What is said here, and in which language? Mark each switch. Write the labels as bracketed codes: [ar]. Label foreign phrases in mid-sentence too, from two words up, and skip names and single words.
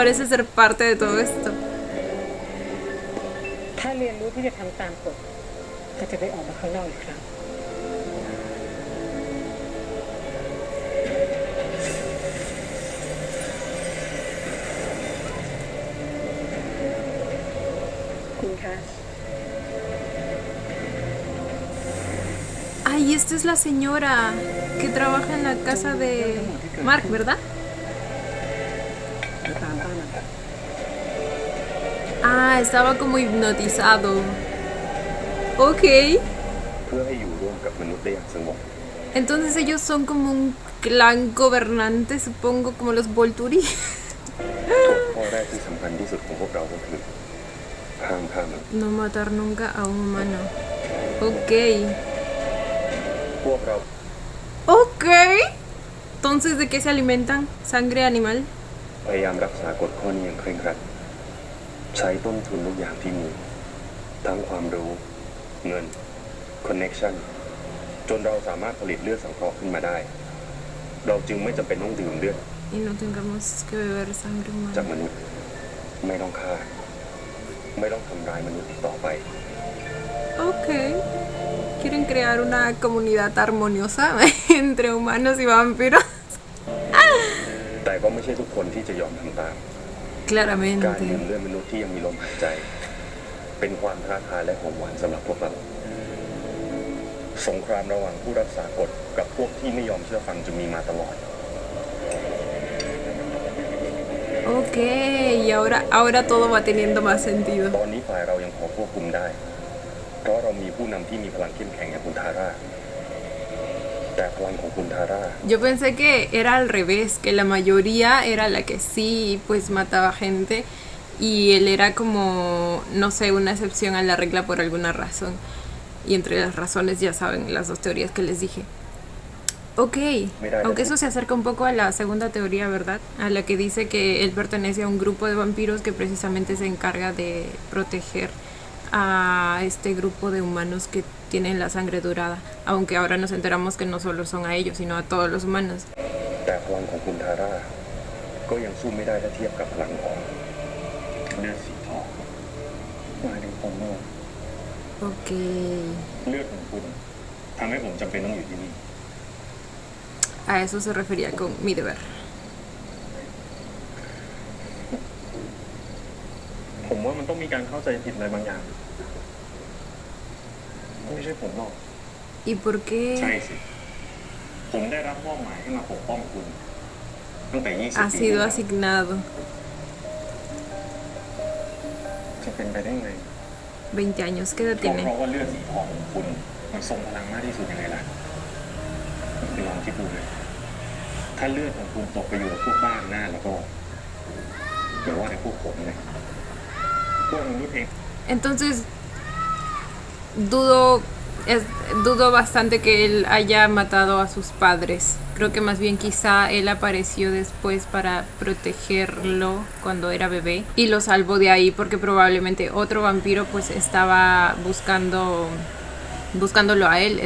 [es] parece ser parte de todo esto. [th] ถ้าเรียนรู้ที่จะทำตามกฎก็จะได้ออกมาข้างนอกอีกครั้งคุณคะ [es] Ay, esta es la señora que trabaja en la casa de Mark, ¿verdad? [th] มาตามป้ามาค่ะ [es] Ah, estaba como hipnotizado. Ok. [th] เพื่อให้อยู่ร่วมกับมนุษย์ได้อย่างสงบ [es] Entonces ellos son como un clan gobernante, supongo, como los Volturi. [th] กฎข้อแรกที่สำคัญที่สุดของพวกเราก็คือห้ามฆ่ามนุษย์ [es] No matar nunca a un humano. Ok. [th] พวกเรา [es] Ok. Entonces, ¿de qué se alimentan? ¿Sangre animal? [th] พยายามรักษากฎข้อนี้อย่างเคร่งครัดใช้ต้นทุนทุกอย่างที่มีทั้งความรู้เงินคอนเน็กชันจนเราสามารถผลิตเลือดสังเคราะห์ขึ้นมาได้ เราจึงไม่จำเป็นต้องดื่มเลือด [es] Y no tengamos que beber sangre [th] จาก [es] humana. [th] มนุษย์ไม่ต้องฆ่า ไม่ต้องทำร้ายมนุษย์อีกต่อไป [es] Ok. Quieren crear una comunidad armoniosa entre humanos y vampiros. [th] แต่ก็ไม่ใช่ทุกคนที่จะยอมทำตาม การดื่ม [es] Claramente. [th] เลือดมนุษย์ที่ยังมีลมหายใจ เป็นความท้าทายและของหวานสำหรับพวกเรา สงครามระหว่างผู้รักษากฎกับพวกที่ไม่ยอมเชื่อฟังจะมีมาตลอด [es] Ok, y ahora todo va teniendo más sentido. [th] ตอนนี้ฝ่ายเรายังพอควบคุมได้ เพราะเรามีผู้นำที่มีพลังเข้มแข็งอย่างคุณทาร่า แต่พลังของคุณทาร่า [es] Yo pensé que era al revés, que la mayoría era la que sí, pues mataba gente y él era como, no sé, una excepción a la regla por alguna razón. Y entre las razones ya saben las dos teorías que les dije. Ok, aunque eso se acerca un poco a la segunda teoría, ¿verdad? A la que dice que él pertenece a un grupo de vampiros que precisamente se encarga de proteger a este grupo de humanos que tienen la sangre dorada, aunque ahora nos enteramos que no solo son a ellos, sino a todos los humanos. [th] แต่พลังของคุณทาร่า ก็ยังสู้ไม่ได้ถ้าเทียบกับพลังของเลือดสีทองหมายถึงผมว่า [es] Ok. [th] เลือดของคุณทำให้ผมจำเป็นต้องอยู่ที่นี่ [es] A eso se refería con mi deber. [th] ผมว่ามันต้องมีการเข้าใจผิดอะไรบางอย่าง ไม่ใช่ผมหรอก [es] ¿Y por [th] ใช่ [es] qué [th] สิ ผมได้รับมอบหมายให้มาปกป้องคุณ ตั้งแต่ 20 [es] ha [th] ปี [es] sido [th] ที่แล้ว [es] asignado? [th] จะเป็นไปได้ไง [es] 20 años, ¿qué edad [th] ก็ [es] tiene? [th] เพราะว่าเลือดสีทองของคุณ มันทรงพลังมากที่สุดยังไงล่ะคุณลองคิดดูเลย ถ้าเลือดของคุณตกไปอยู่กับพวกบ้านหน้าแล้วก็เดี๋ยวว่าแต่พวกผมเลยพวกมนุษย์เอง [es] Entonces, dudo bastante que él haya matado a sus padres. Creo que más bien quizá él apareció después para protegerlo cuando era bebé y lo salvó de ahí porque probablemente otro vampiro pues estaba buscándolo a él.